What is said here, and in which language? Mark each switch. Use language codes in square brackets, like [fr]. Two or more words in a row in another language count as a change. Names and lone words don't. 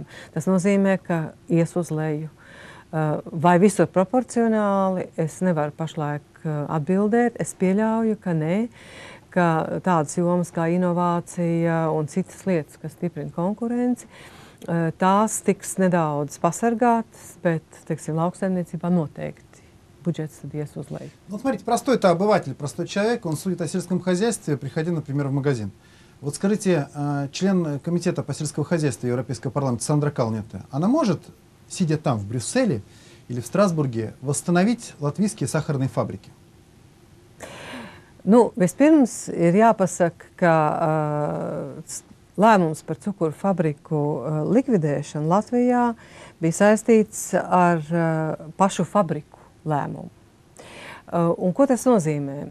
[lv] Tas nozīmē, ka ies uz leju. Vai visur proporcionāli, es nevaru pašlaik atbildēt. Es pieļauju, ka nē, ka tādas jomas kā inovācija un citas lietas, kas stiprina konkurenci, tās tiks nedaudz pasargātas, bet, teiksim, lauksaimniecībā noteikti budžets tad ies uz leju. [ru] Вот смотрите, простой-то обыватель, простой человек, он судит о сельском хозяйстве, приходя, например, в магазин. Вот скажите, член комитета по сельскому хозяйству Европейского парламента Сандра Калнете, она может, сидя там, в Брюсселе или в Страсбурге, восстановить латвийские сахарные фабрики? [lv] Nu, vispirms ir jāpasaka, ka lēmums par cukuru fabriku likvidēšanu Latvijā bija saistīts ar pašu fabriku lēmumu. Un ko tas nozīmē?